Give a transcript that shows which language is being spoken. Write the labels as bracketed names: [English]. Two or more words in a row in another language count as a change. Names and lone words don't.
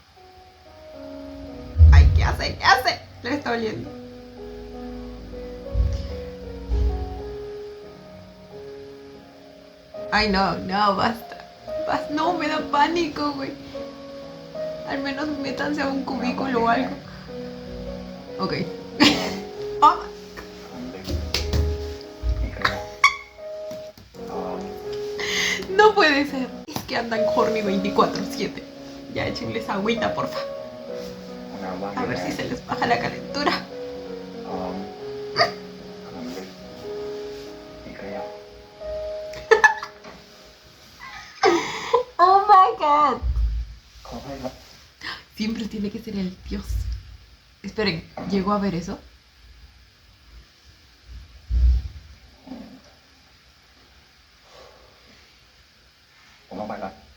[Spanish] Ay, ¿qué hace? ¿Qué hace? Le está oliendo. Ay, no, no, basta. No, me da pánico, güey. Al menos métanse a un cubículo o algo. Ok. Ah, [Thai] อีกแล้ว [Spanish] no puede ser. Es que andan horny 24/7. Ya échenles agüita, porfa. [Thai] ห้องน้ำว่าง [Spanish] A ver si se les baja la calentura. [Thai] พร้อมขนมเล็กอีกแล้ว [English] Oh my god. [Thai] ขอให้ครับ [Spanish] Siempre tiene que ser el dios. Esperen, ¿llegó a ver eso? [Thai] ผมต้องไปละ